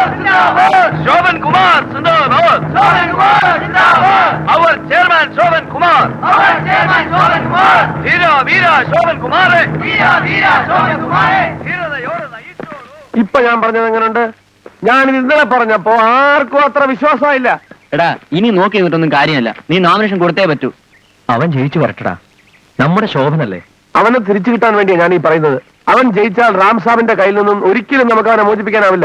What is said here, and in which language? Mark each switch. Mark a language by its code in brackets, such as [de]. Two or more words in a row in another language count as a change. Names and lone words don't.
[hi] शोभन कुमार जिंदाबाद, [en] our chairman [hi] शोभन कुमार, वीरा वीरा शोभन कुमार, [ml] ഇപ്പൊ ഞാൻ പറഞ്ഞത് എങ്ങനെയുണ്ട്? ഞാൻ ഇന്നലെ പറഞ്ഞപ്പോ ആർക്കും അത്ര വിശ്വാസമായില്ല. എടാ, ഇനി നോക്കി നിന്നിട്ടൊന്നും കാര്യമല്ല. നീ നോമിനേഷൻ കൊടുത്തേ പറ്റൂ. അവൻ ജയിച്ചു വരട്ടടാ, നമ്മുടെ ശോഭനല്ലേ. അവനെ തിരിച്ചു കിട്ടാൻ വേണ്ടിയാണ് ഞാൻ ഈ പറയുന്നത്. അവൻ ജയിച്ചാൽ റാം സാബിന്റെ കയ്യിൽ നിന്നും ഒരിക്കലും നമുക്ക് അവനെ മോചിപ്പിക്കാനാവില്ല.